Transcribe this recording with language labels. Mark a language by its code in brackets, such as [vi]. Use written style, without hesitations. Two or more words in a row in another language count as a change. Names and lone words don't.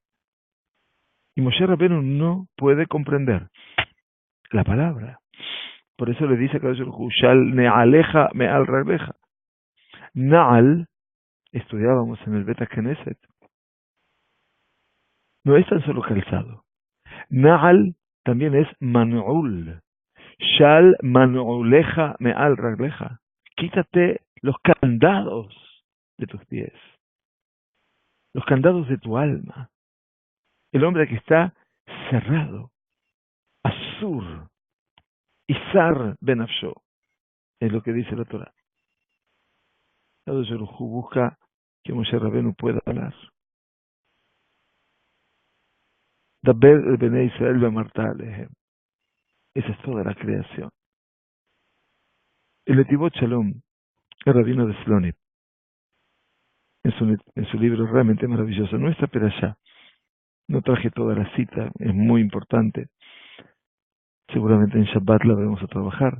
[es] Y Moshe Rabbeinu no puede comprender la palabra. Por eso le dice a Kadosh Baruj Hu, [he] של נעליך מעל רגליך. [es] Na'al, estudiábamos en el [he] בית כנסת, [es] no es tan solo calzado. Na'al también es man'ul. [he] של מנעוליך מעל רגליך. [es] Quítate los candados de tus pies, los candados de tu alma. El hombre que está cerrado, Asur, [he] אסיר בנפשו, [es] es lo que dice la Torah. Kadosh Baruj Hu busca que Moshe Rabbeinu pueda hablar. [he] דבר אל בני ישראל ואמרת אלהם. [es] Esa es toda la creación. El Netivot Shalom, el rabino de Slonip, en su libro realmente maravilloso, nuestra perashá, no traje toda la cita, es muy importante, seguramente en Shabbat la vamos a trabajar.